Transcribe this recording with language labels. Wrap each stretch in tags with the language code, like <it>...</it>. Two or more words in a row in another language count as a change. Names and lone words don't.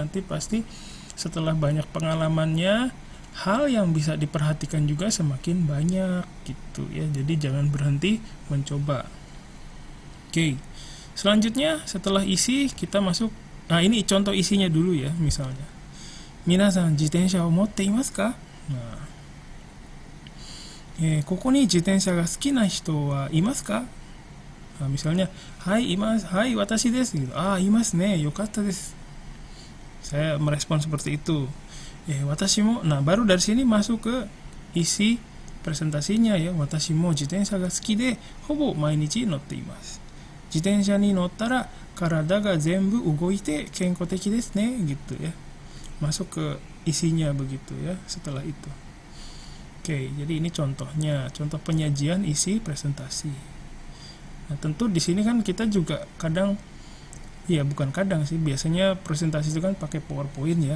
<id>Nanti pasti setelah banyak pengalamannya, hal yang bisa diperhatikan juga semakin banyak gitu ya. Jadi jangan berhenti mencoba. Oke, Selanjutnya setelah isi kita masuk. Nah, ini contoh isinya dulu ya, misalnya.</id> <ja>皆さん自転車を持っていますか? Nah, ここに自転車が好きな人はいますか? Nah, misalnya, はい、います、はい、私です gitu. ああ、いますね、よかったです.</ja> <id>Saya merespon seperti itu.</id> <ja>私も.</ja> <id>Nah, baru dari sini masuk ke isi presentasinya ya.</id> <ja>私も自転車が好きでほぼ毎日乗っています. 自転車に乗ったら体が全部動いて健康的ですね</ja> <id>gitu ya. Masuk ke isinya begitu ya setelah itu. Oke, jadi ini contohnya, contoh penyajian isi presentasi. Nah, tentu di sini kan kita juga kadang, ya bukan kadang sih, biasanya presentasi itu kan pakai PowerPoint ya.</id>